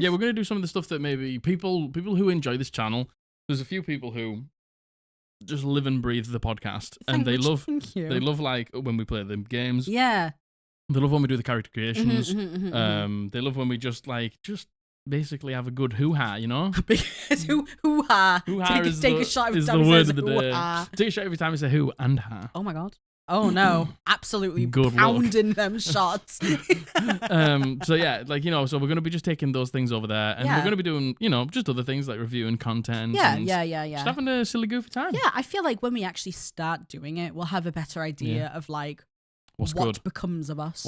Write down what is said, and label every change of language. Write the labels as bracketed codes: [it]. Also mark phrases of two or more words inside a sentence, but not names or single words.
[en] Yeah, we're going to do some of the stuff that maybe people who enjoy this channel. There's a few people who just live and breathe the podcast, and they love like when we play the games. Yeah, they love when we do the character creations. They love when we just basically have a good hoo-ha, you know? Hoo-ha. Take a shot every is time the word of the hoo-ha. day. Take a shot every time we say who and ha. Oh my God. Oh no. Absolutely good pounding them shots. So yeah, like, you know, so we're going to be just taking those things over there, and we're going to be doing, you know, just other things like reviewing content. Yeah. Just having a silly goofy time. Yeah, I feel like when we actually start doing it, we'll have a better idea of like what becomes of us.